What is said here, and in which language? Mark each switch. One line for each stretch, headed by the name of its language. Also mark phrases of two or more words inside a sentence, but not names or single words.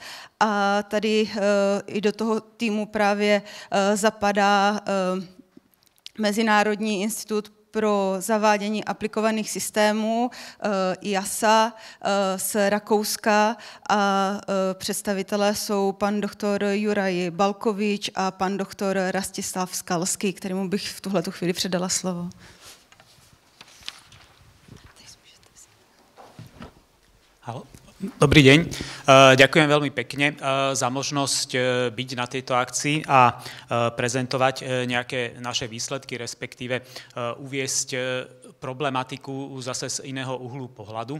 Czech: A tady i do toho týmu právě zapadá Mezinárodní institut pro zavádění aplikovaných systémů IASA z Rakouska a představitelé jsou pan doktor Juraj Balkovič a pan doktor Rastislav Skalský, kterému bych v tuhletu chvíli předala slovo.
Slovak: Dobrý deň. Ďakujem veľmi pekne za možnosť byť na tejto akcii a prezentovať nejaké naše výsledky, respektíve uviesť problematiku zase z iného uhlu pohľadu.